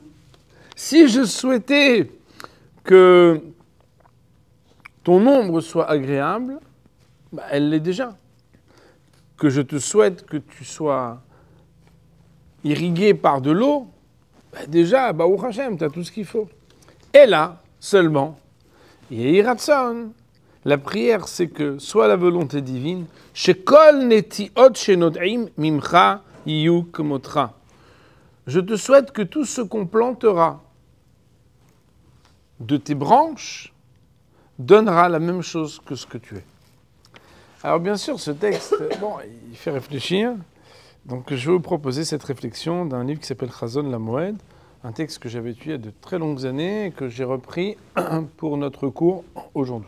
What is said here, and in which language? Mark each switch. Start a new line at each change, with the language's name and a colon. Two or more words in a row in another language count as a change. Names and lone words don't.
French: Si je souhaitais que ton ombre soit agréable, elle l'est déjà. Que je te souhaite que tu sois irrigué par de l'eau, déjà,
Hebrew: ברוך השם,
French: tu as tout ce qu'il faut. Et là, seulement,
Hebrew: יהי רצון.
French: La prière, c'est que soit la volonté divine,
Hebrew: שכל נטיעות שנוטעים ממך יהיו כמותך.
French: Je te souhaite que tout ce qu'on plantera de tes branches donnera la même chose que ce que tu es. Alors bien sûr, ce texte, il fait réfléchir. Donc je vais vous proposer cette réflexion d'un livre qui s'appelle Chazon la Moed, un texte que j'avais étudié il y a de très longues années et que j'ai repris pour notre cours aujourd'hui.